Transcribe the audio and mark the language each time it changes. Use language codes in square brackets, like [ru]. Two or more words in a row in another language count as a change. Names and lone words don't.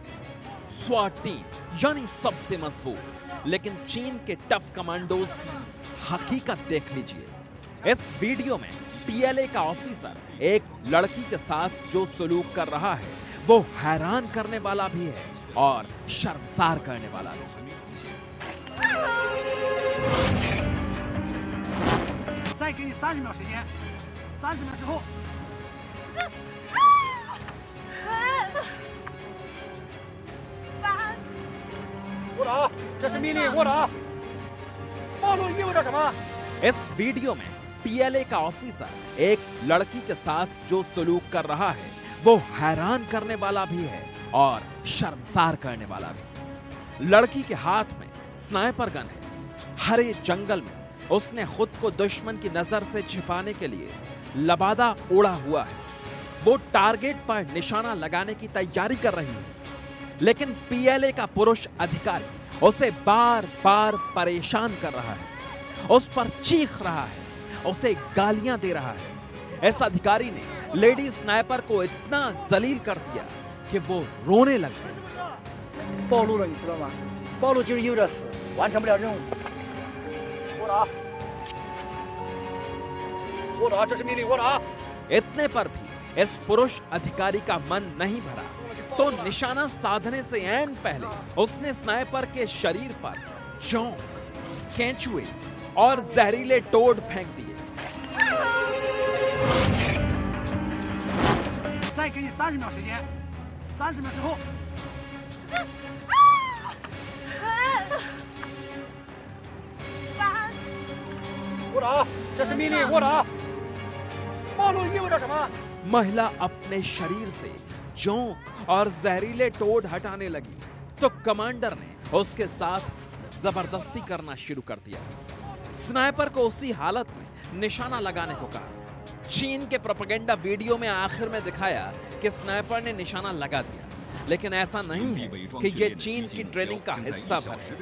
[en] SWAT team [hi] यानी सबसे मजबूत, लेकिन चीन के टफ कमांडोज की हकीकत देख लीजिए। इस वीडियो में पीएलए का ऑफिसर एक लड़की के साथ जो सलूक कर रहा है वो हैरान करने वाला भी है और शर्मसार करने वाला भी। [zh] 再给你30秒时间，30秒之后。我打，这是命令，我打。暴露意味着什么？ [hi] इस वीडियो में पीएलए का ऑफिसर एक लड़की के साथ जो सलूक कर रहा है वो हैरान करने वाला भी है और शर्मसार करने वाला भी। लड़की के हाथ में [en] sniper gun [hi] है। हरे जंगल में उसने खुद को दुश्मन की नजर से छिपाने के लिए लबादा ओढ़ा हुआ है। वो टारगेट पर निशाना लगाने की तैयारी कर रही है, लेकिन पीएलए का पुरुष अधिकारी उसे बार बार परेशान कर रहा है, उस पर चीख रहा है, उसे गालियां दे रहा है। इस अधिकारी ने [en] lady sniper [hi] को इतना जलील कर दिया कि वो रोने लग गई। [zh] 暴露了，你知道吗？暴露就是意味着死，完成不了任务。我打，我打，这是命令，我打。 [hi] इतने पर भी इस पुरुष अधिकारी का मन नहीं भरा तो निशाना साधने से ऐन पहले उसने स्नाइपर के शरीर पर चौंक, केंचुए और जहरीले टोड फेंक दिए। [zh] 再给你30秒时间，30秒之后。我打，这是命令，我打。暴露意味着什么？ [hi] महिला अपने शरीर से जोंक और जहरीले टोड हटाने लगी तो कमांडर ने उसके साथ जबरदस्ती करना शुरू कर दिया। स्नाइपर को उसी हालत में निशाना लगाने को कहा। चीन के [en] propaganda video [hi] में आखिर में दिखाया कि स्नाइपर ने निशाना लगा दिया, लेकिन ऐसा नहीं है कि ये चीन की ट्रेनिंग का हिस्सा बने।